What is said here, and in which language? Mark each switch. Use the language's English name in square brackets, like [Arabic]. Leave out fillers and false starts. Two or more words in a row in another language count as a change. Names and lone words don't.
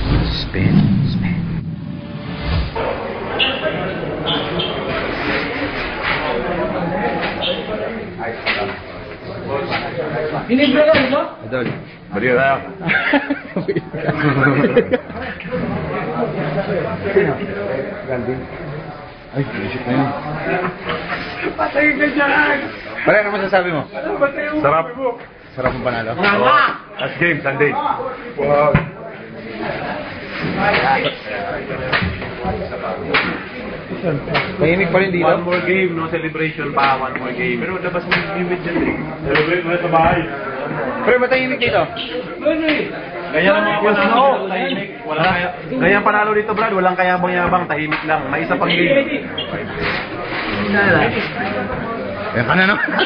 [English] Spin. [Malay] Ini berapa itu? Betul. [Filipino] Beriyo tayo. Ay, isip na yun. Patay ka dyan! Pare, ano masasabi mo? Sarap. Sarap ang panalo. [English] Last game, Sunday. Wow. [Filipino] Tahimik pa rin dito. [English] One more game, no celebration pa. One more game. [Filipino] Pero labas mo yung limit dyan eh. Celebrate mo sa bahay. Pre, matahimik dito. Ganyan ang mga panalo. Tahimik. Ganyan panalo dito, Brad. Walang kayabang-yabang. Tahimik lang. May isa pang game. Yan ka na, no?